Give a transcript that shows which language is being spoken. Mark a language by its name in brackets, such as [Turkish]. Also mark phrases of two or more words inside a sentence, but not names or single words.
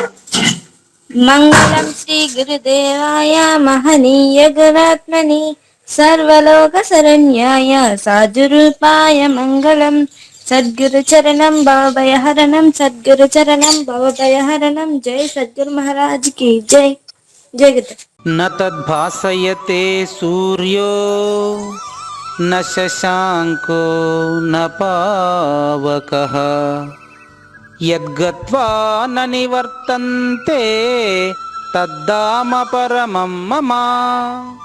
[Sanskrit] మంగళం శ్రీ గురుదేవాయ మహనీయ గుణాత్మని సర్వలోక శరణ్యాయ సాధురూపాయ మంగళం. సద్గురు చరణం భవభయహరణం, సద్గురు చరణం భవభయహరణం. [Hindi] जय सद्गुरु महाराज की जय. जय गुरु. [Sanskrit] न तद्भासयते सूर्यो न शशाङ्को न पावकः यद्गत्वा न निवर्तन्ते तद्धाम परमं मम.